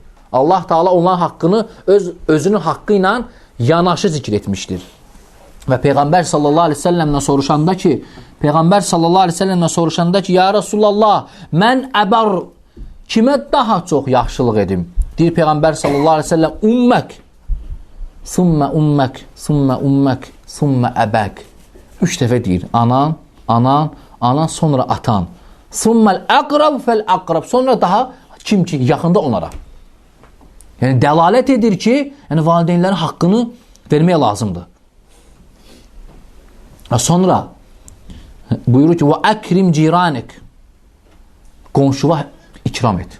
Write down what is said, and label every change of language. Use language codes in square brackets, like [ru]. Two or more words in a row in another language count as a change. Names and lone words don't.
[az] Allah Teala onların haqqını özünün haqqı ilə yanaşı zikr etmişdir. Və Peyğəmbər [ar] صلى الله عليه وسلم [az] soruşanda ki, [ar] يا رسول الله, [az] mən əbər kimə daha çox yaxşılıq edim? Deyir Peyğəmbər [ar] صلى الله عليه وسلم, أمك ثم أمك ثم أمك ثم أباك. [az] 3 dəfə deyir, anan, sonra atan. [ar] ثم الأقرب فالأقرب, [az] sonra daha kim ki, yaxında onlara. Yəni, dəlalət edir ki, yəni, valideynlərin haqqını vermək lazımdır. Sonra buyurur ki, və [ar] أكرم جارك, [az] qonşuva ikram et.